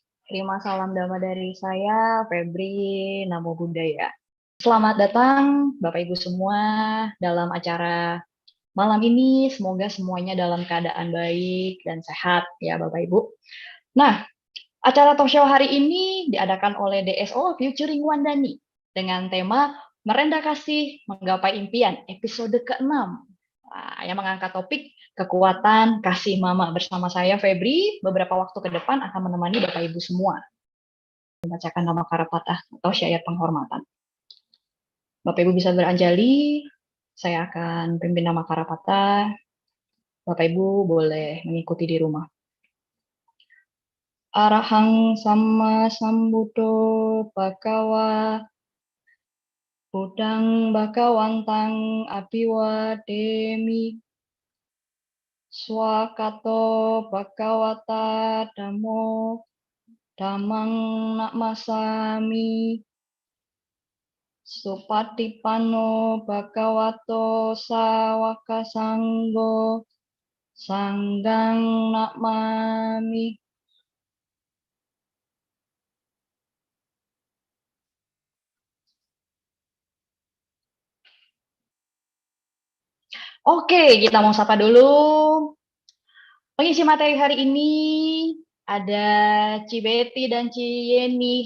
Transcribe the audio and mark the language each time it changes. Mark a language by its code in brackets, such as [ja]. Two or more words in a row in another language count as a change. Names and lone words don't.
[id] Terima salam damai dari saya, Febri, [pi] Namo Buddhaya. [id] Selamat datang, Bapak Ibu semua, dalam acara malam ini. Semoga semuanya dalam keadaan baik dan sehat, ya Bapak Ibu. Nah, acara [en] talk show [id] hari ini diadakan oleh DSO featuring Wandani dengan tema Merendah Kasih Menggapai Impian, episode ke-6. Yang mengangkat topik kekuatan kasih mama bersama saya, Febri. Beberapa waktu ke depan akan menemani Bapak Ibu semua membacakan nama karapatah atau syair penghormatan. Bapak Ibu bisa beranjali, saya akan pimpin nama karapatah. Bapak Ibu boleh mengikuti di rumah. [pi] Arahang sama sambuddho bhagawa Budang bakawantang abiwademi swakato bhagawata dhammo dhammang nakmasami Supatipanno bhagavato sawaka sanggo sanggang nakmami. [id] Oke, kita mau sapa dulu. Pengisi materi hari ini ada Ci Betty dan Ci Yeni.